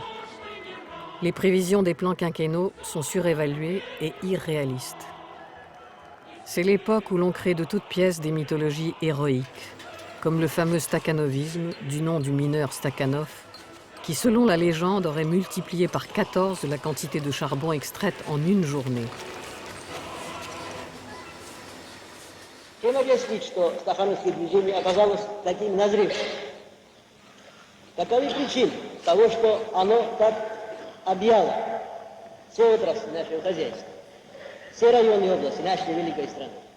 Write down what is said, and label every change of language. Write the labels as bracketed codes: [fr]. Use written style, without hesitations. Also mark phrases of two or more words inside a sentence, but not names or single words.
[fr] Les prévisions des plans quinquennaux sont surévaluées et irréalistes. C'est l'époque où l'on crée de toutes pièces des mythologies héroïques, comme le fameux stakhanovisme, du nom du mineur Stakhanov, qui, selon la légende, aurait multiplié par 14 la quantité de charbon extraite en une journée. [ru] Чем объяснить, что стахановское движение оказалось таким назревшим? Таковы причины того, что оно так объяло все отрасли нашего хозяйства, все районы и области нашей великой страны.